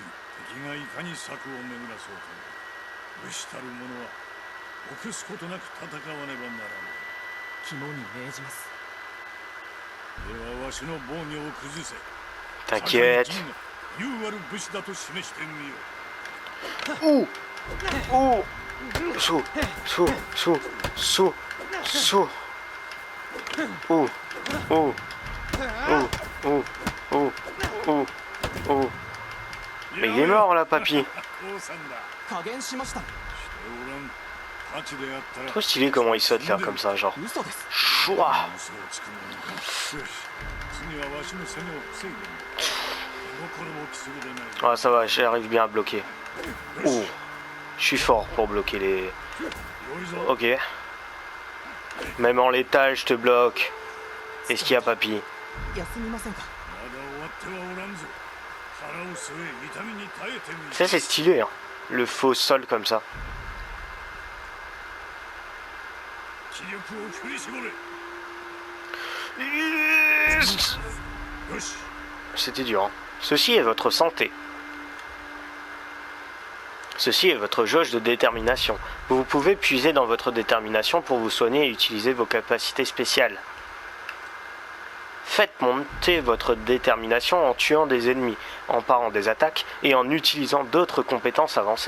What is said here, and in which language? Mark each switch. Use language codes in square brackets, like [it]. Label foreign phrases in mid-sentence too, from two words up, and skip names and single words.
[ja] 敵がいかに策を巡らそうと武士たる者は臆すことなく戦わねばならない。肝に銘じます。ではわしの防御を崩せ。 [fr] T'inquiète. [ja] 優ある武士だと示してみよう。 [fr] Oh. Saut, saut, saut, saut, saut. Oh, oh, oh, oh, oh, oh, oh. Mais il est mort là, papy. [ja] 降参だ。加減しました。しておらん。太刀であったら [fr] Trop stylé comment il saute là, comme ça, genre. [ja] 嘘です。 Chouah. 嘘をつくのか。よし、次はわしの攻めを防いでみる。心もくすぐでない。 [fr] Ah, ça va, j'arrive bien à bloquer. Oh, je suis fort pour bloquer les... [ja] よいぞ。 [fr] Ok. Même en létal, je te bloque. Qu'est-ce qu'il y a, papy? [ja] 休みませんか。まだ終わってはおらんぞ。腹を据え、痛みに耐えてみる。 [fr] Ça, c'est stylé, hein. Le faux sol comme ça. [ja] 気力を振り絞れ。 [fr] Yes. [ja] よし。 [fr] C'était dur, hein. Ceci est votre santé. Ceci est votre jauge de détermination. Vous pouvez puiser dans votre détermination pour vous soigner et utiliser vos capacités spéciales. Faites monter votre détermination en tuant des ennemis, en parant des attaques et en utilisant d'autres compétences avancées.